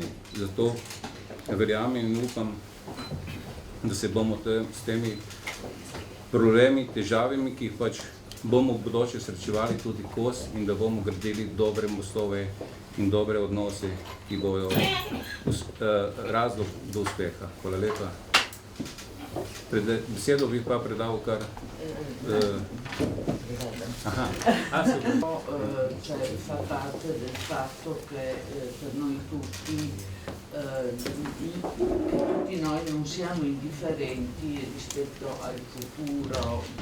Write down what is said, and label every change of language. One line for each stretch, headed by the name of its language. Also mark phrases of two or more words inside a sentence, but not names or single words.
Slovenian: Zato verjamem in upam, da se bomo s temi problemi, težavami, ki jih pač bomo v bodoče srečevali tudi kos in da bomo gradili dobre mostove in dobre odnose, ki bojo razlog do uspeha. Hvala lepa. Besedo bi pa predal kar...
Italian: fa parte del fatto che per noi tutti noi non siamo indifferenti rispetto al futuro.